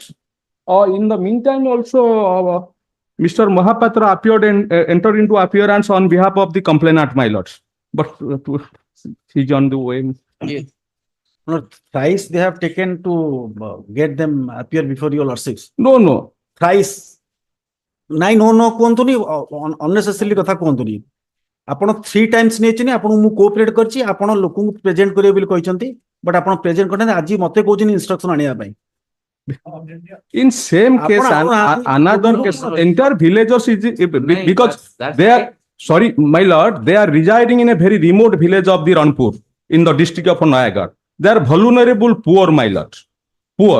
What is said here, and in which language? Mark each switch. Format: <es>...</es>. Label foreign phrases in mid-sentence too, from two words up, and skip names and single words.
<en>In the meantime, also Mr. Mahapatra appeared and entered into appearance on behalf of the complainant, my lord. But he's on the way. Yes. Thrice they have taken to get them appear before your lordships. No. Thrice.</en> <or>ନାଇଁ ନୋ କୁହନ୍ତୁନି unnecessarily କଥା କୁହନ୍ତୁନି. ଆପଣ 3 times ନେଇଛନ୍ତି ଆପଣ ମୁଁ କୋଅପରେଟ କରିଛି ଆପଣ ଲୋକଙ୍କୁ ପ୍ରେଜେଣ୍ଟ କରିବେ ବୋଲି କହିଛନ୍ତି ବଟ ଆପଣ ପ୍ରେଜେଣ୍ଟ କରିନାହାନ୍ତି ଆଜି ମତେ କହୁଛନ୍ତି ଇନଷ୍ଟ୍ରକ୍ସନ ଆଣିବା ପାଇଁ</or> <en>in same case another case entire villagers is because they are sorry my lord they are residing in a very remote village of the Ranpur in the district of Nayagarh. They are vulnerable poor, my lord, poor.</en>